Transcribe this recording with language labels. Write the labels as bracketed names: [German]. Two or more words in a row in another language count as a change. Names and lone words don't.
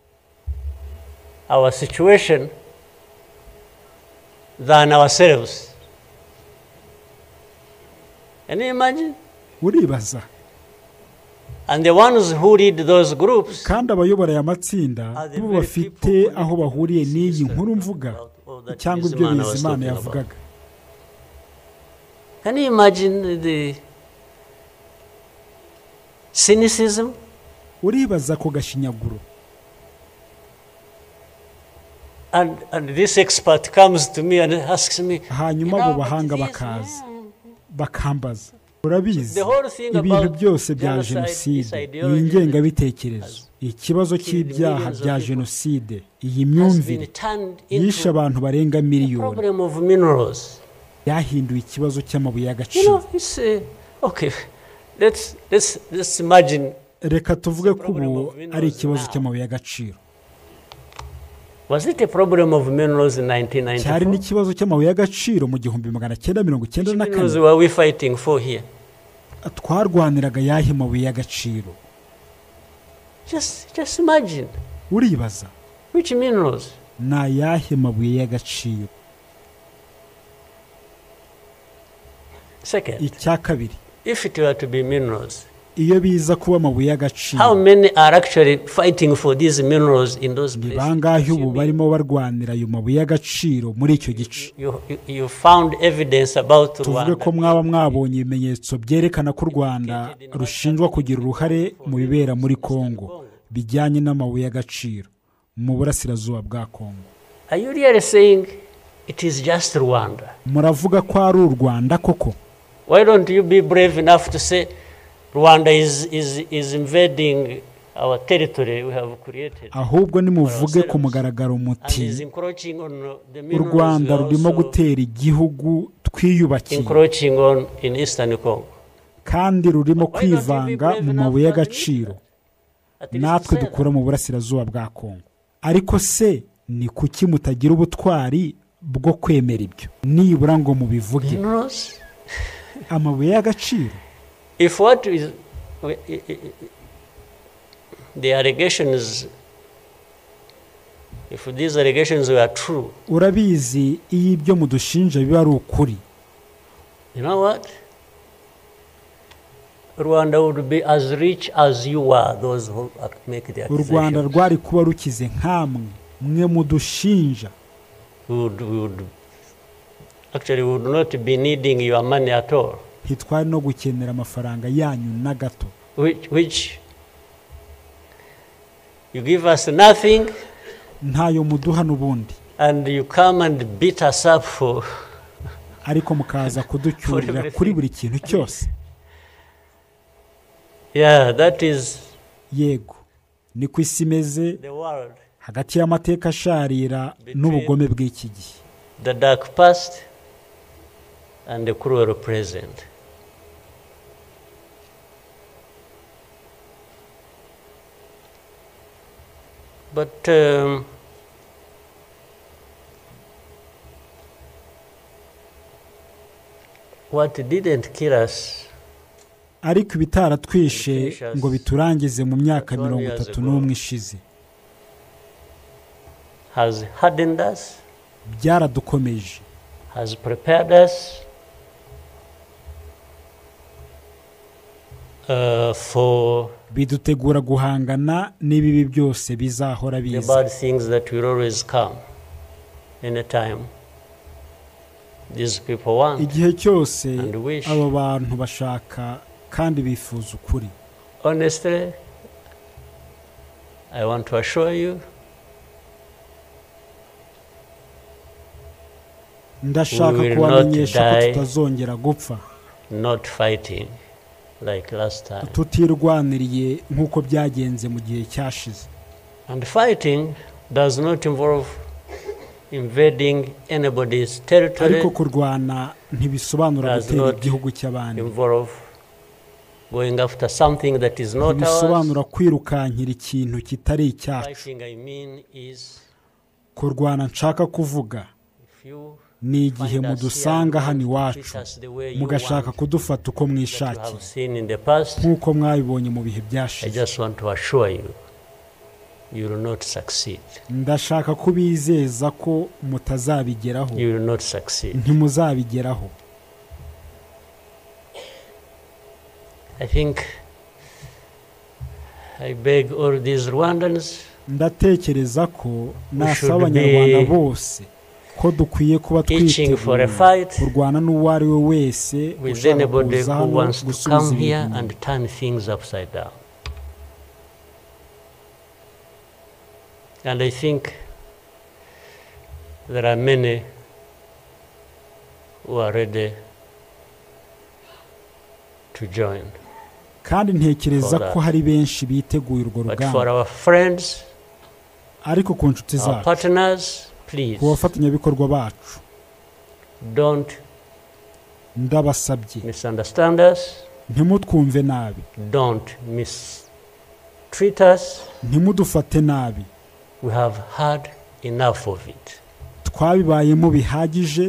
[English] our situation, than ourselves. Can you imagine? [Kinyarwanda] Uribaza. [English] And the ones who lead those groups, [Kinyarwanda] kandi abayobora aya matsinda bo bafite aho bahuriye n'iyi nkuru mvuga cyangwa ibyo Bizimana yavugaga. [English] Can you imagine the cynicism? [Kinyarwanda] Uribaza ko gashinyaguro. [English] And this expert comes to me and asks me, [Kinyarwanda] hanyuma abo bahanga bakaza bakambaza, urabizi ibintu byose bya jenoside, iyi ngengabitekerezo, ikibazo cy'ibyaha bya jenoside, iyi myumvire yishe abantu barenga miliyoni, yahinduye ikibazo cy'amabuye y'agaciro. [English] Okay, let's imagine, [Kinyarwanda] reka tuvuge ko ubu ari ikibazo cy'amabuye y'agaciro. [English] Was it a problem of minerals in 1994? [Kinyarwanda] cyari n'ikibazo cy'amabuye y'agaciro mu 1994. [English] Minerals were we fighting for here? [Kinyarwanda] Twarwaniraga yahe mabuye y'agaciro? [English] Just imagine. [Kinyarwanda] Uribaza [English] Which minerals? [Kinyarwanda] na yahe mabuye y'agaciro? [English] Second, [Kinyarwanda] icya kabiri, [English] if it were to be minerals, [Kinyarwanda] iyo biza kuba amabuye [English] how [Kinyarwanda] y'agaciro, [English] many are actually fighting for these minerals in those [Kinyarwanda] ni [English] places? [Kinyarwanda] bangahe ubu barimo barwanira ayo mabuye y'agaciro muri icyo gice? [English] You found evidence about [Kinyarwanda] tuvuge ko [English] Rwanda. [Kinyarwanda] mwaba mwabonye ibimenyetso byerekana ko u Rwanda rushinjwa kugira uruhare mu bibera muri Kongo bijyanye n'amabuye y'agaciro mu burasirazuba bwa Kongo. [English] Are you really saying it is just Rwanda? [Kinyarwanda] Muravuga ko ari u Rwanda koko? [English] Why don't you be brave enough to say Rwanda is invading our territory we have created? [Kinyarwanda] Ahubwo nimuvuge ku mugaragaro [English] And is [Kinyarwanda] muti [English] encroaching on the [Kinyarwanda] u [English] minerals [Kinyarwanda] Rwanda [English] we are [Kinyarwanda] rurimo [English] also [Kinyarwanda] gutera igihugu twiyubakiye [English] encroaching on in Eastern Congo. [Kinyarwanda] kandi rurimo kwivanga mu mabuye y'agaciro [English] At least [Kinyarwanda] natwe [English] say that. [Kinyarwanda] dukura mu burasirazuba bwa Kongo. Ariko se ni kuki mutagira ubutwari bwo kwemera ibyo nibura ngo mubivuge? [English] Minerals? [Kinyarwanda] Amabuye y'agaciro, [English] If what is the allegations, if these allegations were true, [Kinyarwanda] urabizi iyo ibyo mudushinja biba ari ukuri, [English] you know what? Rwanda would be as rich as you are, those who make the [Kinyarwanda] u Rwanda [English] accusations. [Kinyarwanda] rwari kuba rukize nk'amwe mwe mudushinja. [English] We would not be needing your money at all. [Kinyarwanda] Ntitwari no gukenera amafaranga yanyu na gato, [English] Which you give us nothing [Kinyarwanda] ntayo muduha n'ubundi, [English] and you come and beat us up for [Kinyarwanda] ariko mukaza kuducyurira kuri buri kintu cyose. [English] yeah, that is [Kinyarwanda] Yego, ni ku isi imeze [English] the world. [Kinyarwanda] hagati y'amateka asharira n'ubugome bw'iki gihe, [English] The dark past and the cruel present. But what didn't kill us [Kinyarwanda] ariko ibitaratwishe ngo biturangize mu myaka 31 ishize [English] has hardened us, [Kinyarwanda] byaradukomeje, [English] has prepared us for [Kinyarwanda] bidutegura guhangana n'ibibi byose bizahora [English] the [Kinyarwanda] biza, [English] bad things that will always come anytime these people want [Kinyarwanda] igihe cyose [English] and wish. [Kinyarwanda] abo bantu bashaka kandi bifuza ukuri. [English] Honestly, I want to assure you, [Kinyarwanda] ndashaka [English] We will [Kinyarwanda] kubamenyesha [English] not [Kinyarwanda] ko [English] die. [Kinyarwanda] tutazongera gupfa [English] not fighting like last time. [Kinyarwanda] tutirwaniriye nk'uko byagenze mu gihe cyashize. [English] And fighting does not involve invading anybody's territory, [Kinyarwanda] ariko kurwana ntibisobanura [English] Does [Kinyarwanda] gutera [English] not [Kinyarwanda] igihugu cy'abandi, [English] involve going after something that is not ours. [Kinyarwanda] ntibisobanura kwirukankira ikintu kitari icyacu. [English] Fighting, I mean, is [Kinyarwanda] Kurwana nshaka kuvuga [English] if you [Kinyarwanda] ni igihe [English] find us [Kinyarwanda] mudusanga [English] here [Kinyarwanda] hano [English] and [Kinyarwanda] iwacu [English] treat us the way you [Kinyarwanda] mugashaka [English] want, [Kinyarwanda] kudufata uko [English] that you [Kinyarwanda] mwishakiye [English] have seen in the past. [Kinyarwanda] nk'uko mwabibonye mu bihe [English] I [Kinyarwanda] byashize. [English] just want to assure you, you will not succeed. [Kinyarwanda] Ndashaka kubizeza ko mutazabigeraho, [English] You will not succeed. [Kinyarwanda] ntimuzabigeraho. [English] I think I beg all these Rwandans, [Kinyarwanda] Ndatekereza ko nasaba [English] should [Kinyarwanda] abanyarwanda [English] be [Kinyarwanda] bose ko dukwiye kuba [English] itching for a [Kinyarwanda] twiteguye [English] fight [Kinyarwanda] kurwana n'uwo ari we wese [English] with [Kinyarwanda] ushaka [English] anybody [Kinyarwanda] kuza [English] who [Kinyarwanda] hano [English] wants to [Kinyarwanda] gusubiza [English] come here [Kinyarwanda] ibintu. [English] and turn things upside down. And I think there are many who are ready to join. [Kinyarwanda] Kandi ntekereza [English] for that. [Kinyarwanda] ko hari benshi biteguye urwo [English] But [Kinyarwanda] rugamba, [English] for our friends, [Kinyarwanda] ariko ku nshuti [English] our [Kinyarwanda] zacu, [English] partners, please [Kinyarwanda] ku bafatanyabikorwa bacu, [English] don't [Kinyarwanda] ndabasabye [English] misunderstand us, [Kinyarwanda] ntimutwumve nabi, [English] don't mistreat us. [Kinyarwanda] ntimudufate nabi. [English] We have had enough of it. [Kinyarwanda] twabibayemo bihagije